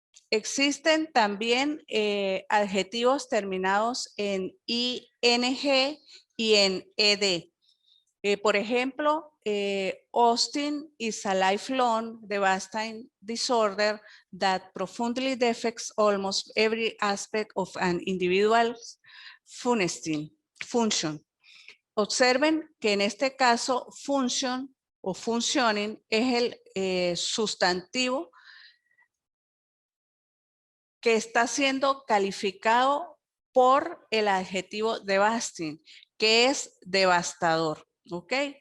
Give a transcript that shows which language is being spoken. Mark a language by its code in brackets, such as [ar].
[es] Existen también adjetivos terminados en ing y en ed. Por ejemplo, [en] Austin is a lifelong devastating disorder that profoundly affects almost every aspect of an individual's function. [es] Observen que en este caso function o functioning es el sustantivo que está siendo calificado por el adjetivo devastating, que es devastador, ¿ok?